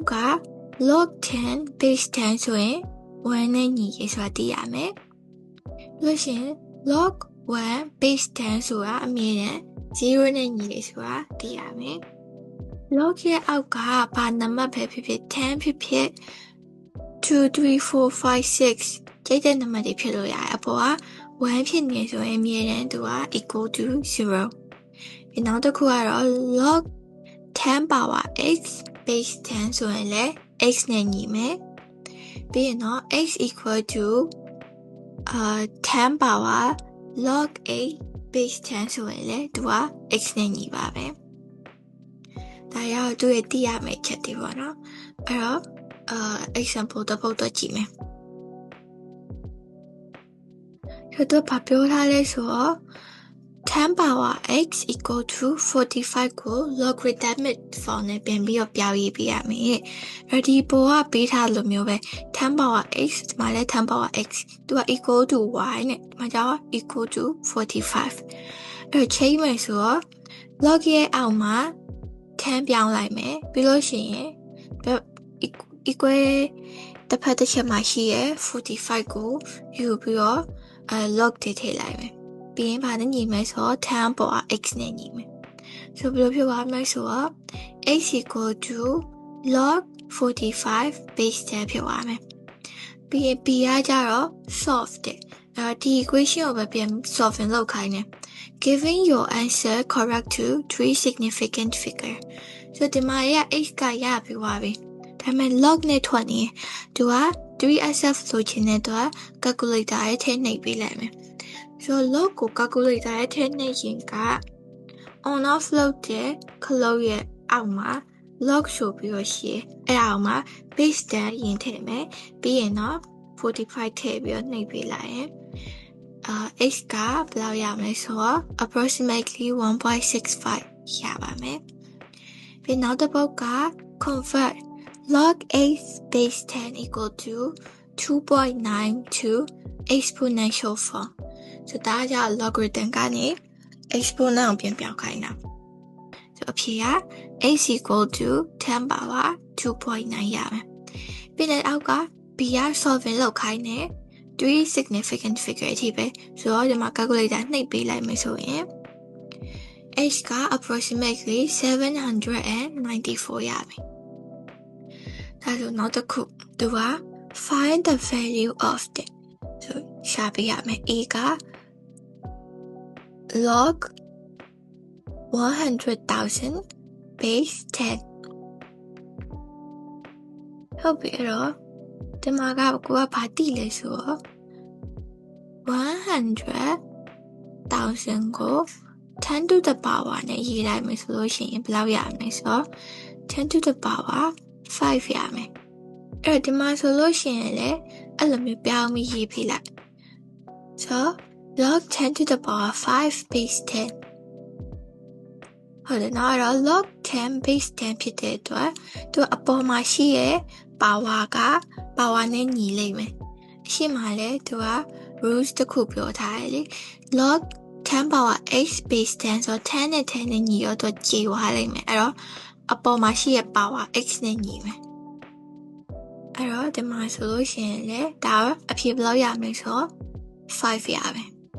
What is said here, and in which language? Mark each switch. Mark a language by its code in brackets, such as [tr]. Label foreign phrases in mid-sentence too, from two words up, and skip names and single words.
[my] က [en] log 10 base 10 [my] ဆိုရင်1နဲ့ညီရေးဆိုတာသိရမယ်လို့ရှင် [en] log 1 base 10 [my] ဆိုတာအမြဲ တမ်း0နဲ့ညီရေးဆိုတာသိရမယ် log ရဲ့အောက်ကဘာနံပါတ်ပဲဖြစ်ဖြစ်10ဖြစ်ဖြစ်2 3 4 5 6ကြိတ်တဲ့နံပါတ်တွေဖြစ်လို့ရတယ်အပေါ်က1ဖြစ်နေဆိုရင်အမြဲတမ်းသူက [en] equal to 0 [my] ဒီနောက်တစ်ခုကတော့ [en] log 10 power x base 10 [my] ဆိုရင်လည်း x နဲ့ညီမယ်ပြီးရင်တော့ [en] x equal to 10 power log 8 base 10 [my] ဆိုရင်လည်းသူက x နဲ့ညီပါပဲဒါရောက်သူရဲ့သိရမယ့်ချက်တွေပေါ့နော်အဲ့တော့example တစ်ပုဒ်တော့ကြည့်မယ် သူဘာပြောထားလဲဆိုတော့ [en] 10 power x equal to 45 [my] ကို [en] logarithmic form [my] နဲ့ပြန်ပြီးတော့ပြောင်းရေးပေးရမယ်။အဲ့ဒီပေါ်ကပေးထားလို့မျိုးပဲ [en] 10 power x [my] ဒီမှာလည်း [en] 10 power x [my] သူက [en] equal to y [my] နဲ့ဒီမှာကျတော့ [en] equal to 45 [my] အဲ့ချိန်မယ်ဆိုတော့ log ရဲ့အောက်မှာ10ပြောင်းလိုက်မယ်ပြီးလို့ရှိရင် equal တစ်ဖက်တစ်ချက်မှာရှိရ45ကိုယူပြီးတော့log ထည့်လိုက်မယ်ပြီးရင်ဘာနဲ့ညီမယ်ဆိုတော့10ပေါ်က x နဲ့ညီမယ်ဆိုဘယ်လိုဖြစ်သွားမလဲဆိုတော့ [en] x equal to log 45 base 10 [my] ဖြစ်သွား မယ်ပြီးရင် b ကကြတော့ solve တဲ့ဒီ equation ကိုပဲပြန် solving လုပ်ခိုင်းတယ် [en] giving your answer correct to 3 significant figure [my] ဆိုဒီမှာရ x ကရပြီးသွားပြီဒါပေမဲ့ log နဲ့ထွက်နေသူက 3SF ဆိုချင်တဲ့အတွက် calculator ရဲ့ထဲနှိပ်ပေးလိုက်မယ်ဆိုတော့ log ကို calculator ရဲ့ထဲနှိပ်ရင်က on off လုပ်တဲ့ခလုတ်ရဲ့အောက်မှာ log ဆိုပြီးတော့ရှိအဲ့အောက်မှာ [en] base 10 [my] ရင်ထည့်မယ်ပြီးရင်တော့45ထည့်ပြီးတော့နှိပ်ပေးလိုက်ရင်x ကဘယ်လောက်ရမလဲဆိုတော့ approximately 1.65 ရပါမယ်ပြီး နောက်တစ်ပုဒ်က [en] convert log 8 base 10 equal to 2.92 exponential form [my] ဆိုဒါကြောင့် logarithm ကနေ exponent ကိုပြန်ပြောင်းခိုင်းတာဆိုအဖြေက [en] x equal to 10 power 2.9 [my] ရမယ်ပြီးတဲ့အောက်က b က solving လုပ်ခိုင်းတယ် [en] 3 significant figure [my] အထိပဲဆိုတော့ဒီမှာ calculator နှိပ်ပေးလိုက်မယ်ဆိုရင် x က approximately 794 ရမယ်ဒါဆိုနောက်တစ်ခုသူက [en] find the value of [my] တဲ့ဆိုရှာပေးရမယ် a က [en] log 100,000 base 10 [my] ဟုတ်ပြီအဲ့တော့ဒီမှာကကိုကဘာတိလဲဆိုတော့100 1000ကို [en] 10 to the [my] power နဲ့ရေးလိုက်မယ်ဆိုလို့ရှိရင်ဘယ်လောက်ရမလဲဆိုတော့ [en] 10 to the power 5 [my] ရမယ်အဲ့ဒီမှာဆိုလို့ရှိရင်လည်းအဲ့လိုမျိုးပြောင်းပြီးရေးပြလိုက်ဆို [en] log 10 to the power 5 base 10 [my] ဟုတ်တယ်နော်အဲ့တော့ [en] log 10 base 10 [my] ဖြစ်တဲ့အတွက်သူအပေါ်မှာရှိရဲ့ power က power နဲ့ညီလိမ့်မယ်အရှိမှလည်းသူက rules တစ်ခုပြောထားတယ်လေ [en] log 10 power x base 10 [my] ဆိုတော့10နဲ့10နဲ့ညီရောသူကြည်သွားလိမ့်မယ်အဲ့တော့အပေါ်မှာရှိရဲ့ [en] power x [my] နဲ့ညီမယ်အဲ့တော့ဒီမှာဆိုလို့ရှိရင်လည်းဒါအဖြစ်ဘယ်လောက်ရမလဲဆိုတော့5ရမယ်